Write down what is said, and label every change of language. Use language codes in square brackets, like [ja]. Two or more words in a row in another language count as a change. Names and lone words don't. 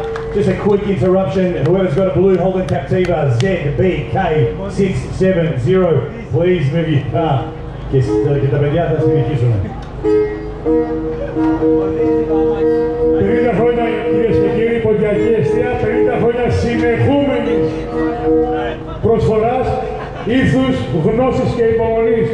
[en] Just a quick interruption. Whoever's got a blue Holden Captiva ZBK670, please move your car. [el] Και τα παιδιά θα συνεχίσουν. 50 χρόνια κυρίες και κύριοι, Ποντιακή Εστία, 50 χρόνια συνεχούμενης προσφοράς, ήθους, γνώσης και υπομονής.